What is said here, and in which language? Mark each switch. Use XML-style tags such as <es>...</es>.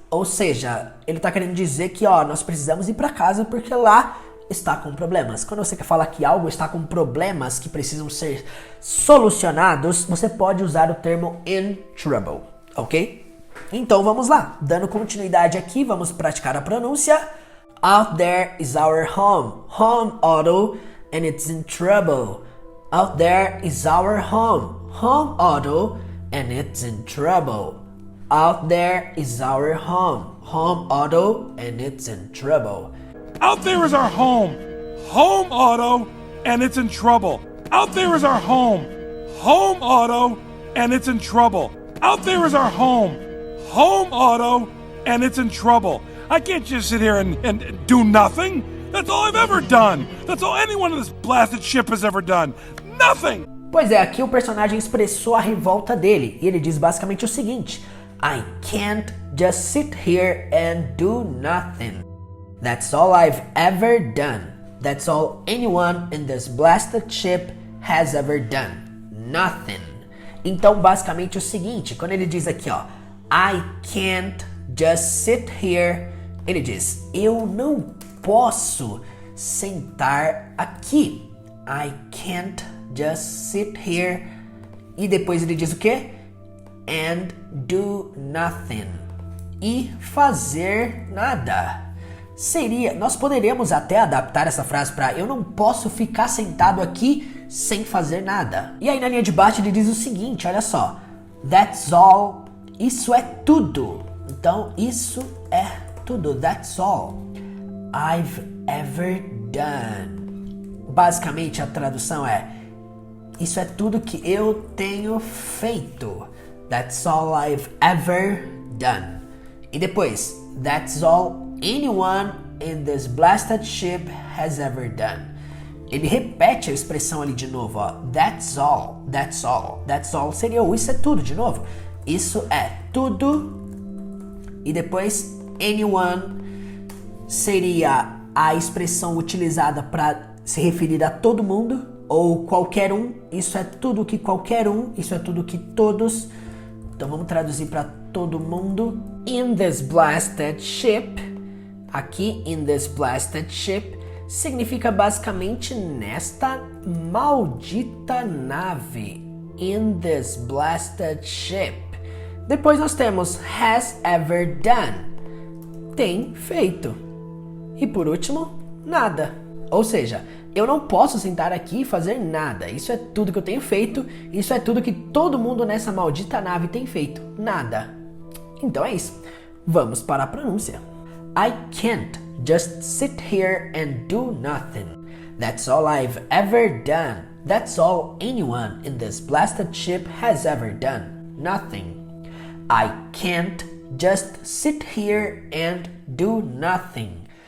<pt>Ou seja, ele está querendo dizer que nós precisamos ir para casa porque lá está com problemas. Quando você quer falar que algo está com problemas que precisam ser solucionados, você pode usar o termo in trouble, ok? Então vamos lá, dando continuidade aqui, vamos praticar a pronúncia.</pt> <en>Out there is our home, Otto, and it's in trouble. Out there is our home, Otto, and it's in trouble. Out there is our home, Otto, and it's in trouble. Out there is our home, Otto, and it's in trouble. Out there is our home, Otto, and it's in trouble. Out there is our home, Otto, and it's in trouble. I can't just sit here and do nothing. That's all I've ever done. That's all anyone in this blasted ship has ever done. Nothing!</en> <pt>Pois é, aqui o personagem expressou a revolta dele. E ele diz basicamente o seguinte:</pt> <en>I can't just sit here and do nothing. That's all I've ever done. That's all anyone in this blasted ship has ever done. Nothing.</en> <pt>Então, basicamente o seguinte, quando ele diz aqui,</pt> <en>I can't just sit here,</en> <pt>ele diz, eu não posso sentar aqui.</pt> <en>I can't just sit here.</en> <pt>E depois ele diz o quê?</pt> <en>And do nothing.</en> <pt>E fazer nada. Nós poderíamos até adaptar essa frase para eu não posso ficar sentado aqui sem fazer nada. E aí na linha de baixo ele diz o seguinte, olha só.</pt> <en>That's all.</en> <pt>Isso é tudo. Então isso é tudo.</pt> <en>That's all I've ever done.</en> <pt>Basicamente a tradução é isso é tudo que eu tenho feito.</pt> <en>That's all I've ever done.</en> <pt>E depois,</pt> <en>that's all anyone in this blasted ship has ever done.</en> <pt>Ele repete a expressão ali de novo,</pt> <en>That's all, that's all, that's all</en> <pt>seria o isso é tudo de novo. Isso é tudo. E depois, anyone seria a expressão utilizada para se referir a todo mundo ou qualquer um. Isso é tudo que qualquer um, isso é tudo que todos. Então vamos traduzir para todo mundo.</pt> <en>In this blasted ship. Aqui, in this blasted ship,</en> <pt>significa basicamente nesta maldita nave.</pt> <en>In this blasted ship.</en> <pt>Depois nós temos</pt> <en>has ever done.</en> <pt>Tem feito. E por último, nada. Ou seja, eu não posso sentar aqui e fazer nada. Isso é tudo que eu tenho feito. Isso é tudo que todo mundo nessa maldita nave tem feito. Nada. Então é isso. Vamos para a pronúncia.</pt> <en>I can't just sit here and do nothing. That's all I've ever done. That's all anyone in this blasted ship has ever done. Nothing. I can't just sit here and do nothing.</en>